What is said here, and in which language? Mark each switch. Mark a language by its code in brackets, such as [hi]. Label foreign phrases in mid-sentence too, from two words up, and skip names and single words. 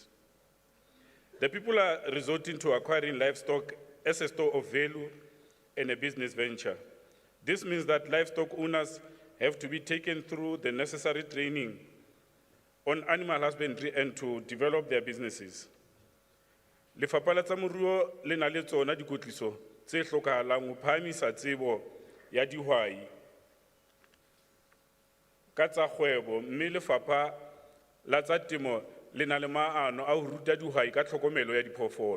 [en] The people are resorting to acquiring livestock as a store of value and a business venture. This means that livestock owners have to be taken through the necessary training on animal husbandry and to develop their businesses. [st] Lefapha la tsa moruo le na le tsona dikotliso tse hlokahalang ho phahamisa tsebo ya dihwai ka tsa kgwebo, mme lefapha la tsa temo le na le maano a ho ruta dihwai ka tlhokomelo ya diphoofolo.